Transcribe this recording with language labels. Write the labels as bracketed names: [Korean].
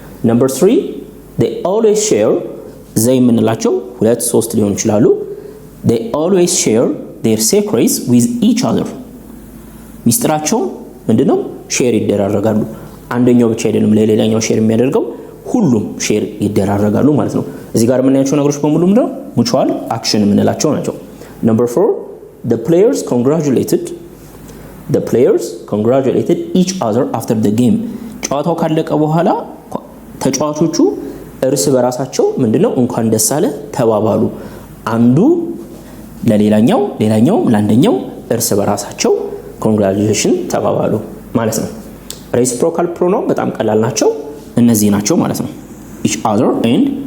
[English] number 3 they always share they [Amharic] የምንላቸው 2 3 ሊሆን ይችላሉ። [English] they always share their secrets with each other [Amharic] ሚስጥራቸው ምንድነው? ሼር ይደራረጋሉ። አንደኛው ብቻ አይደለም ለሌላኛው ሼር የሚያደርገው ሁሉም ሼር ይደራረጋሉ ማለት ነው። እዚህ ጋር የምናያቸው ነገሮች በሙሉ ምንድነው? [English] mutual action [Amharic] የምንላቸው ናቸው። [English] number 4 the players congratulated the players congratulated each other after the game [Amharic] ጨዋታው ካለቀ በኋላ ተጫዋቾቹ እርስ በራሳቸው ምንድነው እንኳን ደስ አለ ተባባሉ አንዱ ለሌላኛው ለአንደኛው እርስ በራሳቸው congratulation ተባባሉ ማለት ነው reciprocal pronoun በጣም ቀላል ናቸው እነዚህ ናቸው ማለት ነው [English] each other and